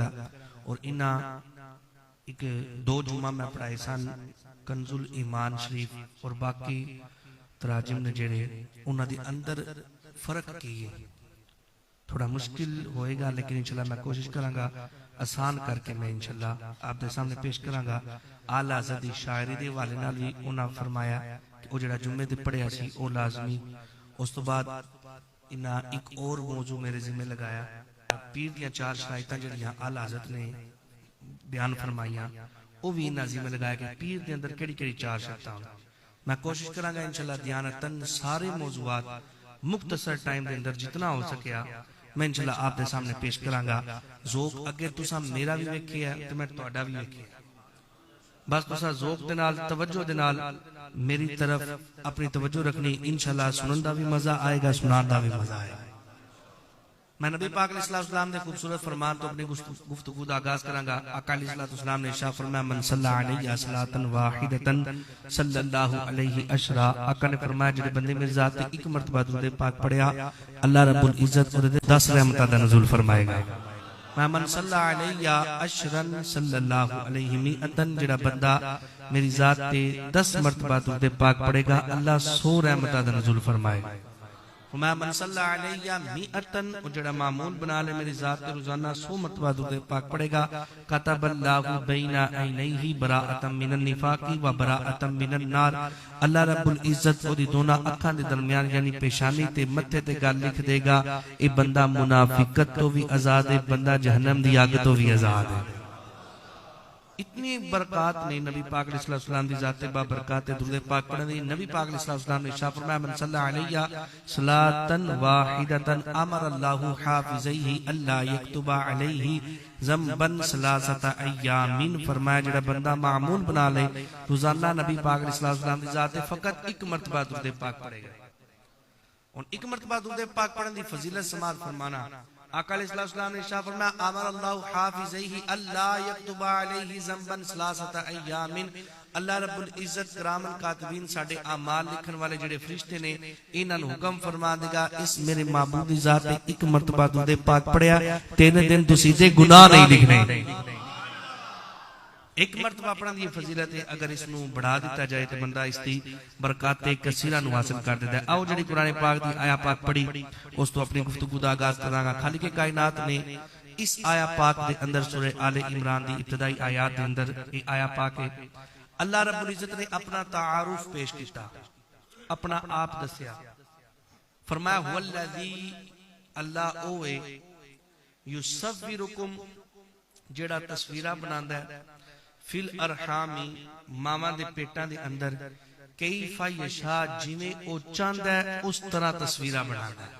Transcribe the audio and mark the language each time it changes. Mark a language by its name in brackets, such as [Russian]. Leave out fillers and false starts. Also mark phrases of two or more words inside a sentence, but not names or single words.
[Punjabi] اور اینہاں اک 2 جمعہ میں پڑھائے سن کنز الایمان شریف اور باقی تراجم نے جیہڑے انہوں نے اندر فرق کی ہے، تھوڑا مشکل ہوئے گا، لیکن ان شاء اللہ میں کوشش کراں گا آسان کر کے میں ان شاء اللہ آپ کے سامنے پیش کراں گا. اعلیٰ حضرت دی شاعری دے حوالے نال بھی اونہاں فرمایا کہ وہ جیہڑا جمعے تے پڑھیا سی وہ لازمی. اس توں بعد اینہاں اک اور موضوع میرے ذمے لگایا، پیر دیاں 4 شرائطاں جیہڑیاں اعلیٰ حضرت نے بیان فرمائیاں، وہ بھی اینہاں ذمے لگایا کہ پیر دے اندر کیہڑی کیہڑی 4 شرطاں. میں کوشش کراں گا ان شاء اللہ دیانتاً سارے موضوعات مختصر ٹائم کے اندر جتنا ہو سکیا میں ان شاء اللہ آپ کے سامنے پیش کراں گا. ذوق اگے تسا میرا بھی ویکھیا تے میں تہاڈا بھی ویکھیا، بس تسا ذوق دے نال توجہ دے نال میری طرف اپنی توجہ رکھنی. ان شاء اللہ سنن دا بھی مزہ آئے گا، سنان دا بھی مزہ آئے گا. میں نبی پاک علیہ السلام کے خوبصورت فرمان توں اپنی گفتگو کا آغاز کراں گا. آقا علیہ السلام نے ارشاد فرمایا [Arabic] من صلى علي صلاة واحدة صلى الله عليه عشرا. [Punjabi] آقا نے فرمایا جیہڑے بندے میری ذات تے اک مرتبہ درود پاک پڑھیا اللہ رب العزت اوہدے تے 10 رحمتاں دا نزول فرمائے گا. मैं [Arabic] من صلى علي عشرا صلى الله عليه مائة [Punjabi] جیہڑا بندہ میری ذات تے 10 مرتبہ درود پاک پڑھے گا اللہ 100 رحمتاں دا نزول فرمائے گا. मैं [Arabic] من صلى علي مائة [Punjabi] جیہڑا معمول بنا لے میری ذات تے روزانہ 100 مرتبہ درود پاک پڑھے گا [Arabic] كتب الله بين عينيه براءة من النفاق و براءة من النار. [Punjabi] اللہ رب العزت اودی دونوں اکھاں دے درمیان یعنی پیشانی تے متھے تے گل لکھ دے گا اے بندہ منافقت توں بھی آزاد ہے، بندہ جہنم دی اگ توں بھی آزاد ہے. اتنی برکت نے نبی پاک علیہ السلام دی ذات با برکت درود پاک پڑھنے دی. نبی پاک علیہ السلام نے ارشاد فرمایا [Arabic] من صلى علي صلاة واحدة أمر الله حافظيه ألا يكتبا عليه ذنبا ثلاثة أيام. [Punjabi] فرمایا جیہڑا بندہ معمول بنا لے روزانہ نبی پاک علیہ السلام دی ذات فقط اک مرتبہ درود پاک پڑھے گا. ہن اک مرتبہ درود پاک پڑھنے دی فضیلت سماعت فرمانا. آقا علیہ السلام نے ارشاد فرمایا [Arabic] أمر الله حافظيه ألا يكتبا عليه ذنبا ثلاثة أيام. [Punjabi] اللہ رب العزت کراماً کاتبین ساڈے اعمال لکھن والے جیہڑے فرشتے نے اینہاں نوں حکم فرما دے گا اس میرے محبوب دی ذات تے اک مرتبہ درود پاک پڑھیا 3 دن تسیں دے گناہ نہیں لکھنے. [Urdu] ایک مرتبہ پڑھنے کی فضیلت ہے. [Punjabi] اگر اس نوں بڑھا دتا جائے تو بندہ اس کی برکت کثیرہ نوں حاصل کر دیتا ہے. آؤ جیہڑی قرآن پاک دی آیہ پاک پڑھی اس توں اپنی گفتگو کا آغاز کراں گا. خالق کائنات نے اس آیہ پاک دے اندر سورہ آل عمران دی ابتدائی آیات دے اندر یہ آیہ پاک ہے. اللہ رب العزت نے اپنا تعارف پیش کیا، اپنا آپ دسیا. فرمایا هو الذی اللہ او ہے یصورکم جیہڑا تصویراں بناندا ہے [Arabic] في الأرحام [Punjabi] ماواں دے پیٹاں دے اندر [Arabic] كيف يشاء [Punjabi] جیویں او چاہندا ہے اس طرح تصویراں بناندا ہے.